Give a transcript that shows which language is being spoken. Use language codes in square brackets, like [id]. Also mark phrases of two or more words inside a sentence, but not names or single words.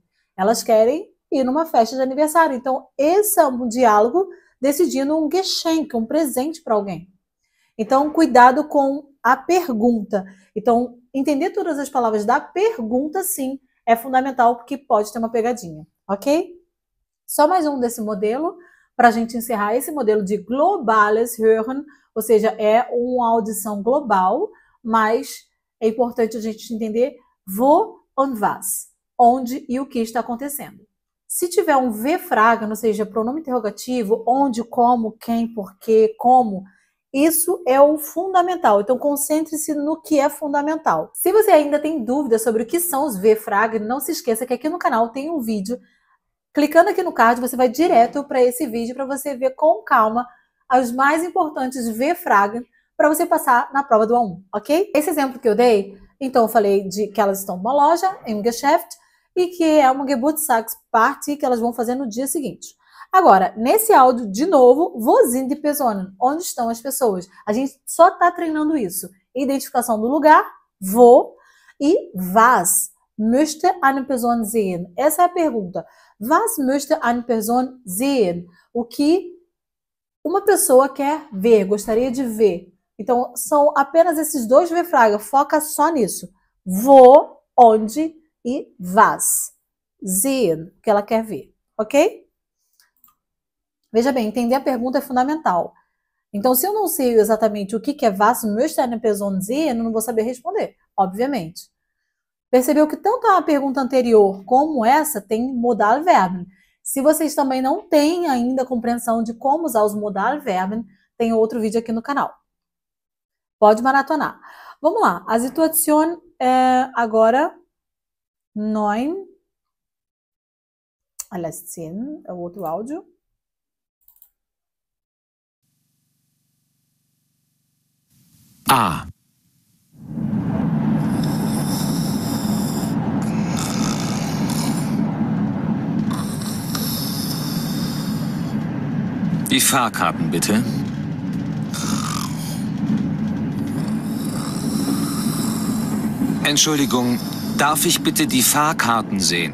[pt] Elas querem ir numa festa de aniversário. Então, esse é um diálogo decidindo um Geschenk, um presente para alguém. Então, cuidado com a pergunta. Então, entender todas as palavras da pergunta, sim, é fundamental porque pode ter uma pegadinha, ok? Só mais um desse modelo, para a gente encerrar esse modelo de [de] globales hören, [pt] ou seja, é uma audição global, mas é importante a gente entender [de] wo und was, [pt] onde e o que está acontecendo. Se tiver um V-fragen, ou seja, pronome interrogativo, onde, como, quem, porquê, como, isso é o fundamental. Então, concentre-se no que é fundamental. Se você ainda tem dúvidas sobre o que são os V-fragen, não se esqueça que aqui no canal tem um vídeo. Clicando aqui no card, você vai direto para esse vídeo para você ver com calma as mais importantes V-fragen para você passar na prova do A1, ok? Esse exemplo que eu dei, então eu falei de que elas estão numa loja, [de] im Geschäft, [pt] e que é uma Geburtstagsparty que elas vão fazer no dia seguinte. Agora, nesse áudio, de novo, [de] wo sind die Personen? [pt] Onde estão as pessoas? A gente só está treinando isso. Identificação do lugar, wo, e [de] was möchte eine Person sehen? [pt] Essa é a pergunta. [de] Was möchte eine Person sehen? [pt] O que uma pessoa quer ver, gostaria de ver. Então, são apenas esses dois V-fragen. Foca só nisso. Wo, onde e was. [de] Sehen, [pt] que ela quer ver. Ok? Veja bem, entender a pergunta é fundamental. Então, se eu não sei exatamente o que é [de] was möchte eine Person sehen, [pt] eu não vou saber responder, obviamente. Percebeu que tanto a pergunta anterior como essa tem [de] modal verben. [pt] Se vocês também não têm ainda compreensão de como usar os [de] modal verben, [pt] tem outro vídeo aqui no canal. Pode maratonar. Vamos lá. A situação é agora 9. Aliás, 10 é o outro áudio. A. [de] Die Fahrkarten, bitte. Entschuldigung, darf ich bitte die Fahrkarten sehen?